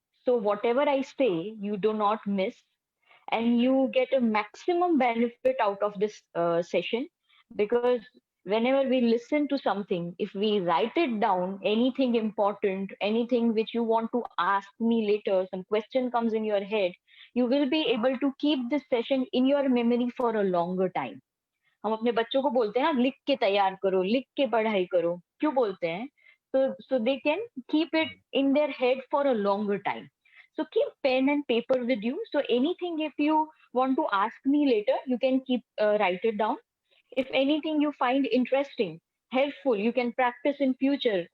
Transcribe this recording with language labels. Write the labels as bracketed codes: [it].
[en] So whatever I say, you do not miss, and you get a maximum benefit out of this session. Because whenever we listen to something, if we write it down, anything important, anything which you want to ask me later, some question comes in your head, you will be able to keep this session in your memory for a longer time. [hi] हम अपने बच्चों को बोलते हैं ना, लिख के तैयार करो, लिख के पढ़ाई करो. क्यों बोलते हैं? [en] So they can keep it in their head for a longer time. So keep pen and paper with you. So anything, if you want to ask me later, you can keep write it down. If anything you find interesting, helpful, you can practice in future.